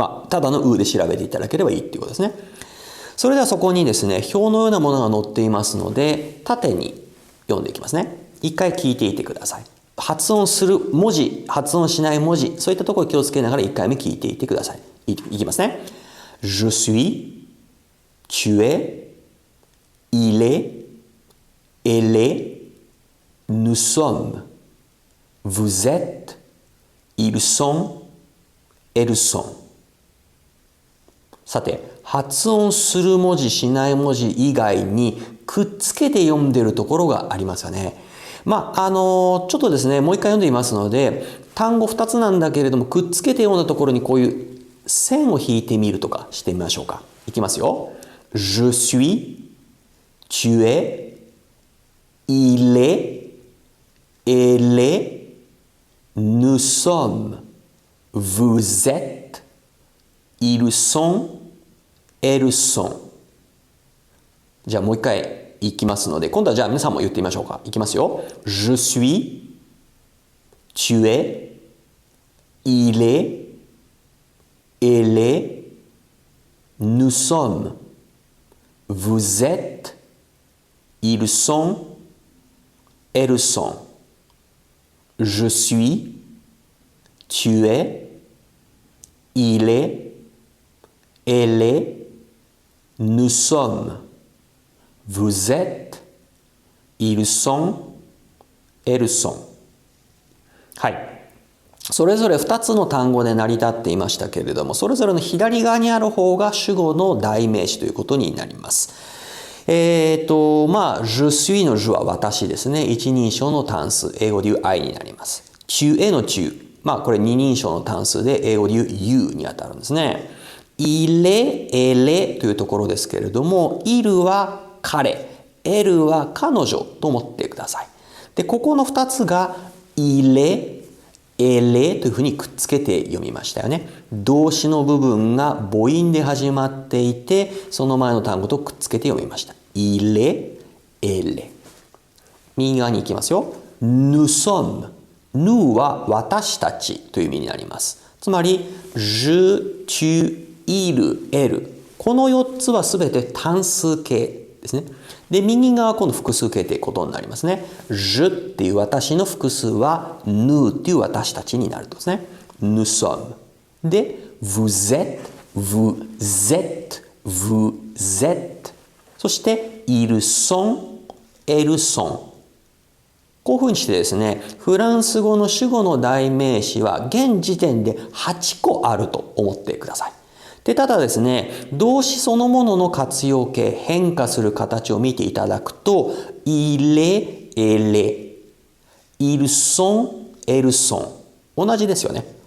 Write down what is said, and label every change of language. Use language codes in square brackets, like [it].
[ja] ただのうで調べていただければいいっていうことですね。それではそこにですね、表のようなものが載っていますので、縦に読んでいきますね。一回聞いていてください。発音する文字、発音しない文字、そういったところを気をつけながら一回目聞いていてください。いきますね。 [fr] Je suis, tu es, il est, elle est, nous sommes, vous êtes, ils sont, elles sont。 [ja] さて、発音する文字しない文字以外にくっつけて読んでるところがありますよね。ちょっとですね、もう一回読んでみますので、単語2つなんだけれどもくっつけて読んだところにこういう線を引いてみるとかしてみましょうか。いきますよ。 [fr] Je suis, tu es, il est, elle est, nous sommes, vous êtes, ils sont, elles sont。 [ja] じゃあもう一回いきますので、今度はじゃあ皆さんも言ってみましょうか。いきますよ。 [fr] Je suis, tu es, il est, elle est, nous sommes, vous êtes, ils sont, elles sont。 Je suis, tu es, il est, elle est, nous sommes, vous êtes, ils sont, elles sont。 [ja] はい。それぞれ2つの単語で成り立っていましたけれども、それぞれの左側にある方が主語の代名詞ということになります。 [fr] je suis [ja] の je は私ですね。一人称の単数、英語で言う I になります。 [fr] tu es [ja] の tu、これ二人称の単数で英語で言う you にあたるんですね。 [fr] il est, elle est [ja] というところですけれども、il は彼、elle は彼女と思ってください。で、ここの2つが [fr] il est、elle est [ja] というふうにくっつけて読みましたよね。動詞の部分が母音で始まっていて、その前の単語とくっつけて読みました。 [fr] il est, elle est。 [ja] 右側に行きますよ。 [fr] nous sommes。 [ja] nous は私たちという意味になります。つまり、je, tu、il、elle。この4つはすべて単数形ですね。で、右側は今度複数形ということになりますね。 je っていう私の複数は nous っていう私たちになるとですね。 [fr] nous sommes。で、vous êtes、vous êtes、vous êtes。そして、ils sont、elles sont。 [ja] こういうふうにしてですね、フランス語の主語の代名詞は現時点で8個あると思ってください。で、ただですね、動詞そのものの活用形、変化する形を見ていただくと、 [fr] il est, elle est、ils sont, elles sont。 [ja] 同じですよね。